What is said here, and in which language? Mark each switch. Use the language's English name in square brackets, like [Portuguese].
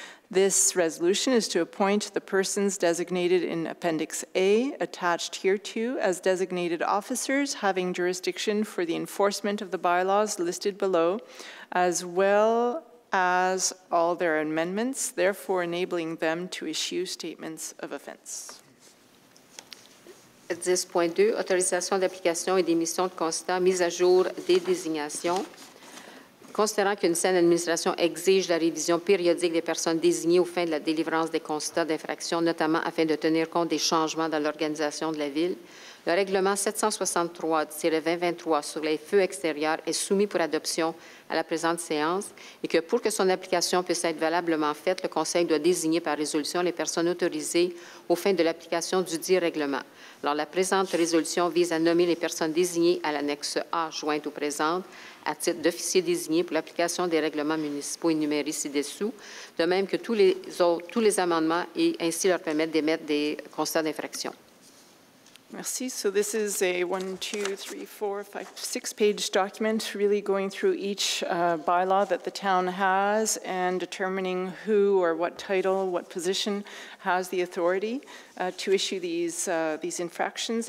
[English] This resolution is to appoint the persons designated in Appendix A, attached hereto, as designated officers having jurisdiction for the enforcement of the bylaws listed below, as well as all their amendments, therefore enabling them to issue statements of offense. [French] 10.2, autorisation d'application et d'émission de constat, mise à jour des désignations. Considérant qu'une saine administration exige la révision périodique des personnes désignées aux fins de la délivrance des constats d'infraction, notamment afin de tenir compte des changements dans l'organisation de la Ville, le règlement 763-2023 sur les feux extérieurs est soumis pour adoption à la présente séance et que pour que son application puisse être valablement faite, le Conseil doit désigner par résolution les personnes autorisées aux fins de l'application du dit règlement. Alors, la présente résolution vise à nommer les personnes désignées à l'annexe A jointe aux présentes à titre d'officiers désignés pour l'application des règlements municipaux énumérés ci-dessous, de même que tous les amendements et ainsi leur permettre d'émettre des constats d'infraction. Merci. [English] So this is a 6-page document really going through each bylaw that the town has and determining who or what title, what position has the authority to issue these infractions.